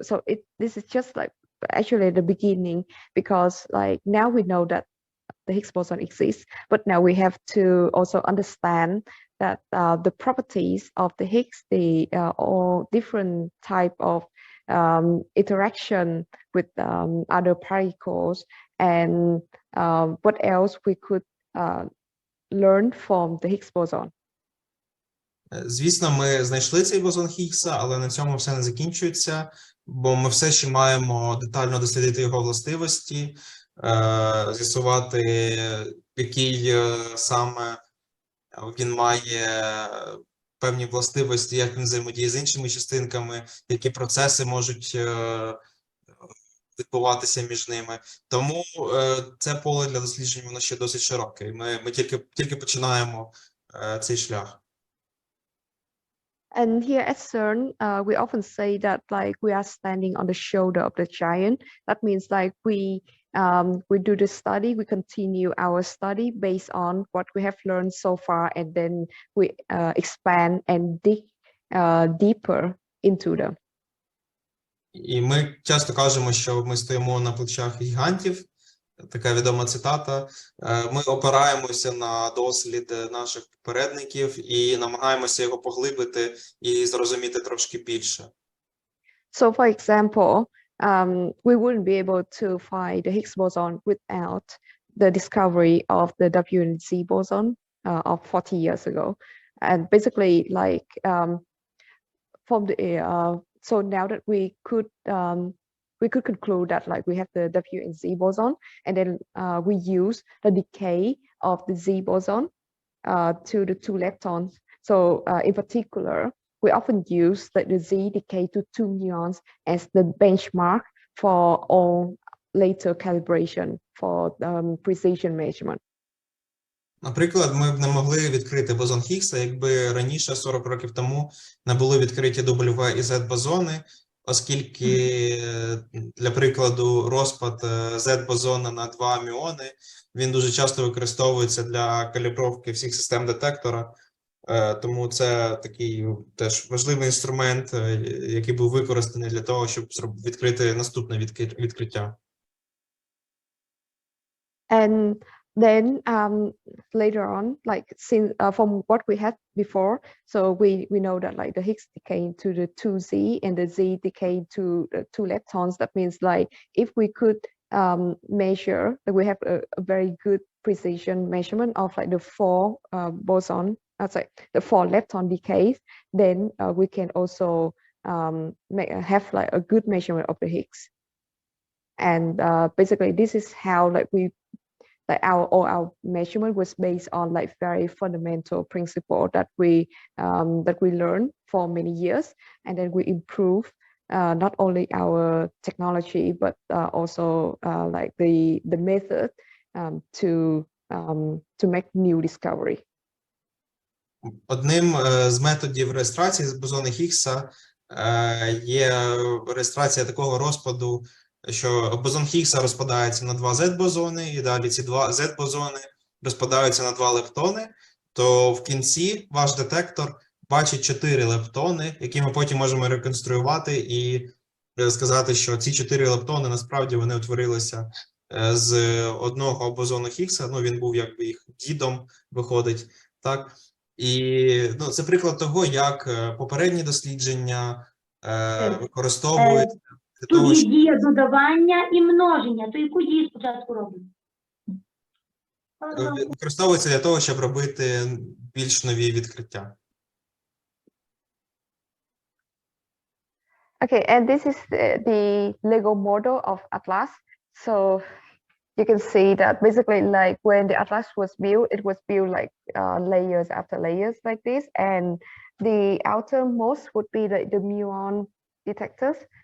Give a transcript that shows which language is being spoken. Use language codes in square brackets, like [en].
[en] So this is just like actually the beginning, because like now we know that the Higgs boson exists, but now we have to also understand that the properties of the Higgs, all different type of interaction with other particles, and what else we could learn from the Higgs boson. [uk] Звісно, ми знайшли цей бозон Хіггса, але на цьому все не закінчується, бо ми все ще маємо детально дослідити його властивості, з'ясувати, який саме він має певні властивості, як він взаємодіє з іншими частинками, які процеси можуть відбуватися між ними. Тому це поле для досліджень, воно ще досить широке. І ми тільки починаємо цей шлях. [en] And here at CERN, we often say that like we are standing on the shoulder of the giant. That means like we do the study, we continue our study based on what we have learned so far, and then we expand and dig deeper into them. [uk] І ми часто кажемо, що ми стоїмо на плечах гігантів. Така відома цитата. Ми опираємося на дослід наших попередників і намагаємося його поглибити і зрозуміти трошки більше. [en] So, for example, we wouldn't be able to find the Higgs boson without the discovery of the W and Z boson of 40 years ago. And basically, like from the so now that we could conclude that like we have the W and Z boson, and then we use the decay of the Z boson to the 2 leptons. So in particular, we often use the Z decay to 2 muons as the benchmark for all later calibration for precision measurement. [uk] Наприклад, ми б не могли відкрити бозон Хіггса, якби раніше, 40 років тому, не були відкриті W і Z бозони, оскільки, для прикладу, розпад Z бозона на два мюони, він дуже часто використовується для калібровки всіх систем детектора, тому це такий теж важливий інструмент, який був використаний для того, щоб відкрити наступне відкриття. [en] And then later on, like since from what we had before, so we know that like the Higgs decay to the 2Z and the Z decay to the 2 leptons. That means like if we could measure, that we have a very good precision measurement of like the 4 boson, sorry, the 4 lepton decays, then we can also have like a good measurement of the Higgs. And basically this is how like we like all our measurement was based on like very fundamental principle that we learned for many years, and then we improve not only our technology but also like the method to make new discovery. [uk] Одним з методів реєстрації з бозону Хіггса є реєстрація такого розпаду, що бозон Хіггса розпадається на два Z-бозони, і далі ці два Z-бозони розпадаються на два лептони, то в кінці ваш детектор бачить 4 лептони, які ми потім можемо реконструювати і сказати, що ці 4 лептони насправді вони утворилися з одного бозону Хіггса, ну він був якби їх дідом, виходить, так? І ну, це приклад того, як попередні дослідження використовують для Тут того, є щоб дія додавання і множення. То яку дію спочатку робимо? використовується для того, щоб робити більш нові відкриття. [en] Okay, and this is the Lego model of Atlas. So you can see that basically like when the Atlas was built, it was built like layers after layers like this. And the outermost would be the muon detectors.